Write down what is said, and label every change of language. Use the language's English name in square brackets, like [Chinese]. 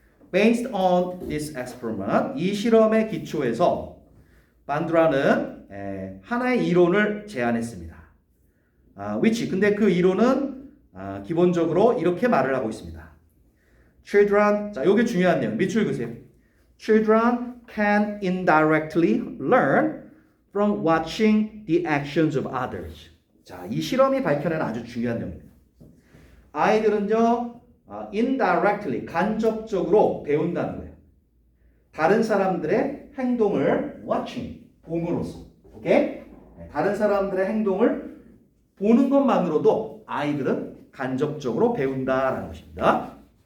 [English] Based on this experiment, [Korean] 이 실험의 기초에서 반두라는 하나의 이론을 제안했습니다. which 근데 그 이론은 기본적으로 이렇게 말을 하고 있습니다. Children, 자, 요게 중요한 내용. 밑줄 그세요. [English] Children can indirectly learn from watching the actions of others. [Korean] 자, 이 실험이 밝혀낸 아주 중요한 내용입니다. 아이들은요, indirectly, 간접적으로 배운다는 거예요. 다른 사람들의 행동을 watching, 봄으로써. 오케이? 다른 사람들의 행동을 보는 것만으로도 아이들은 간접적으로 배운다라는 것입니다.